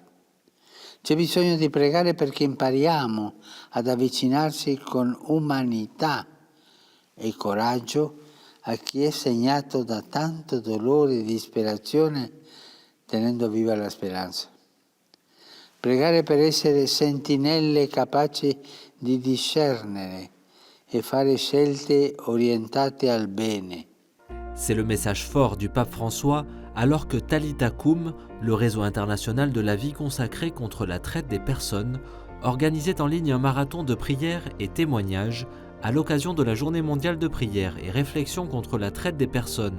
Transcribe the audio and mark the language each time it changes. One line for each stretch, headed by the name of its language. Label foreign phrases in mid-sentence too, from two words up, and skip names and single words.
Italian: C'è bisogno di pregare perché impariamo ad avvicinarsi con umanità e coraggio a chi è segnato da tanto dolore e disperazione, tenendo viva la speranza. Pregare per essere sentinelle capaci di discernere e fare scelte orientate al bene.
French: C'est le message fort du pape François alors que Talitha Koum, le réseau international de la vie consacrée contre la traite des personnes, organisait en ligne un marathon de prières et témoignages à l'occasion de la Journée mondiale de prière et réflexion contre la traite des personnes.